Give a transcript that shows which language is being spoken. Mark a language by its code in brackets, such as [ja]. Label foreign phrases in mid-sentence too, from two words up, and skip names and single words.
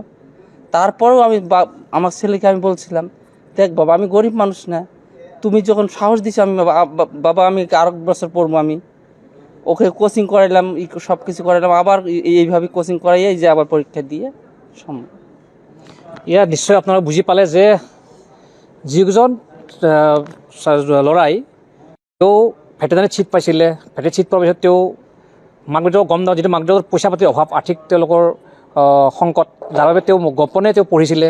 [bn] তারপরেও আমি আমার ছেলেকে আমি বলছিলাম, দেখ বাবা আমি গরিব মানুষ না, তুমি যখন সাহস দিছো, আমি বাবা আমি আরো বছর পড়বো, আমি ওকে কোচিং করাইলাম, সব কিছু করাইলাম, আবার এইভাবে কোচিং করাইয়াই যে আবার পরীক্ষা দিয়ে সম্ভব। [as] ইয়াত নিশ্চয় আপোনালোকে বুজি পালে যে যিজন ল'ৰাই তেওঁ ভেটেনাৰীত ছিট পাইছিলে, ভেটেনাৰীত ছিট পোৱাৰ পিছত তেওঁ মাক দেউতাকক গম নাপায়, যিটো মাক দেউতাকৰ পইচা পাতিৰ অভাৱ, আৰ্থিক তেওঁলোকৰ সংকট, যাৰ বাবে তেওঁ গোপনে তেওঁ পঢ়িছিলে।